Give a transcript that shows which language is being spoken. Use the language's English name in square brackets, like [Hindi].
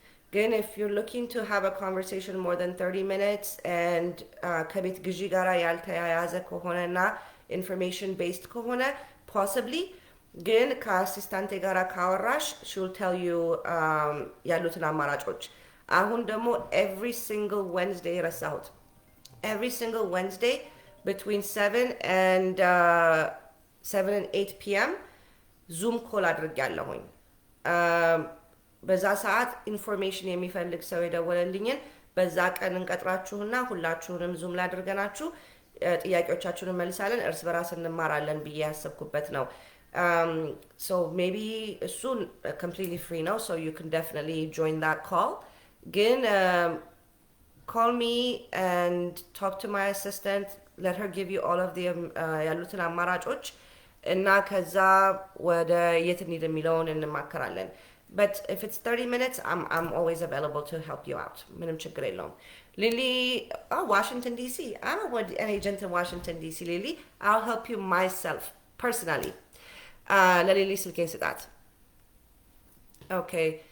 [English] Again, if you're looking to have a conversation more than 30 minutes and [Amharic] ከቤት ግዢ ጋር ያልተያያዘ ከሆነና [English] information based ከሆነ possibly [Amharic] ግን ከአሲስታንቴ ጋር ካወራሽ [English] she will tell you [Amharic] ያሉትን አማራጮች። አሁን ደግሞ [English] every single Wednesday [Amharic] ረሳሁት። [English] Every single Wednesday between 7 and 8 p.m. [Amharic] ዙም ኮል አድርጌያለሁኝ። በዛ ሰዓት ኢንፎርሜሽን የሚፈልግ ሰው የደወለልኝን በዛ ቀን እንቀጥራችሁና ሁላችሁንም ዙም ላይ አድርገናችሁ ጥያቄዎቻችሁን እንመልሳለን፣ እርስ በራስ እንማራለን ብዬ ያሰብኩበት ነው። [English] So maybe soon completely free now, so you can definitely join that call. Again, call me and talk to my assistant. Let her give you all of the [Amharic] ያሉትን አማራጮች እና ከዛ ወደ የት እንሂድ የሚለውን እንማከራለን። [English] But if it's 30 minutes, I'm always available to help you out. [Amharic] ምንም ችግር የለውም። Lily, Washington DC. [English] I'm an agent in Washington DC, Lily. I'll help you myself personally. [Amharic] ለሊሊ ስልኬን ስጣት። Okay.